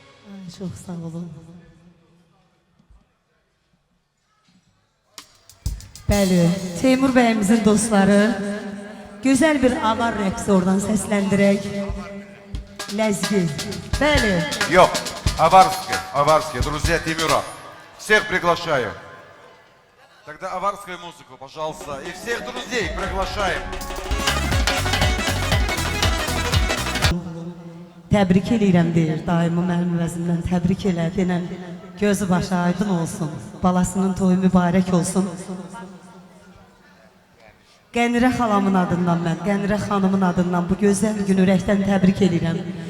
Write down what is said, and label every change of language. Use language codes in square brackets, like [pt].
[az] Ay, çox sağ olun. Bəli, Teymur bəyimizin dostları gözəl bir avar rəqsi oradan səsləndirək. Ləzgi. Bəli. [ru] Yok, Аварский, друзья Тимура. Всех приглашаю. Тогда аварскую музыку, пожалуйста. И всех друзей приглашаем. [az] Təbrik eləyirəm deyir daimi mənim vəzimdən təbrik elə denən gözü başı aydın olsun. Balasının toyu mübarək olsun. Qənirə xalamın adından mən, Qənirə xanımın adından bu gözəl günü ürəkdən təbrik edirəm.